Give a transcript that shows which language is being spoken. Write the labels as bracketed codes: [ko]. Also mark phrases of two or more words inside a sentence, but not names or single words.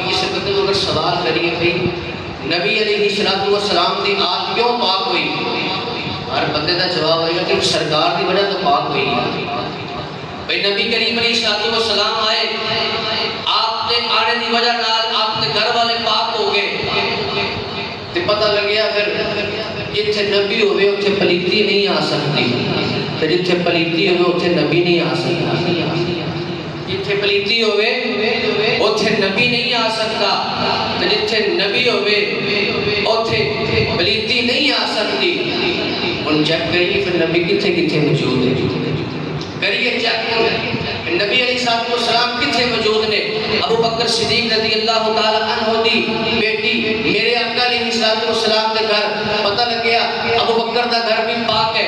[ur] کسی بندے کو اگر سوال کریے بھئی نبی علیہ السلام کی آل کیوں پاک ہوئی, ہر بندے کا جواب آئے گا کہ سرکار کی وجہ تو پاک ہوئی. [pa] بھئی [ur] نبی کریم علیہ السلام آئے, آپ نے آنے کی وجہ نال آپ نے گھر والے پاک ہو گئے, [pa] تو پتہ لگیا پھر جتھے نبی ہوئے اتھے پلیتی نہیں آ سکتی, تو جتھے پلیتی ہوئے اتھے نبی نہیں آ سکتا. جتھے پلیتی ہوئے اتھے نبی نہیں آ سکتا, تو جتھے نبی ہوئے اتھے پلیتی نہیں آ سکتی. ان چیک کریے پھر نبی کتھے کتھے موجود ہے, کریے چیک نبی علیہ السلام کتھے موجود نے. ابو بکر صدیق رضی اللہ تعالی عنہ دی بیٹی میرے آقا علیہ السلام کے گھر پتہ لگ گیا ابو بکر دا گھر بھی پاک ہے.